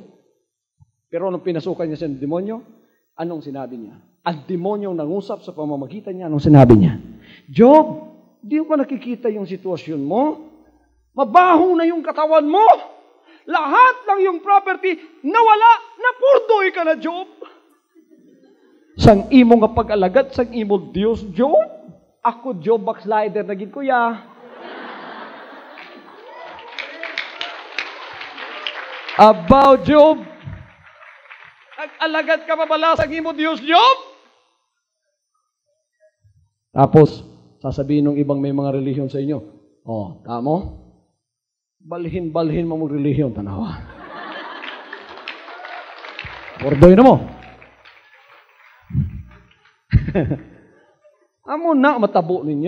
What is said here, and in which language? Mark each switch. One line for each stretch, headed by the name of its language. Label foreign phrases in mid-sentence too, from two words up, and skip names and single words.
Filipino: Pero nung pinasukan niya siya ng demonyo, anong sinabi niya? Ang demonyong nangusap sa pamamagitan niya, anong sinabi niya? Job, di mo ba nakikita yung sitwasyon mo? Mabaho na yung katawan mo. Lahat ng yung property nawala, napurdoy ka na, Job.
Hiligaynon: Sang imo nga pag-alagad, sang imo Diyos, Job.
Filipino: Ako, Job, backslider, naging kuya.
English: About Job.
Hiligaynon: Nag-alagad ka pa bala sang imo Diyos, Job?
Filipino: Tapos, sasabihin ng ibang may mga relihiyon sa inyo, tamo?
Hiligaynon: Balhin mo mong relihiyon, tanawa. Pordoy na mo. Amo na matabo ninyo.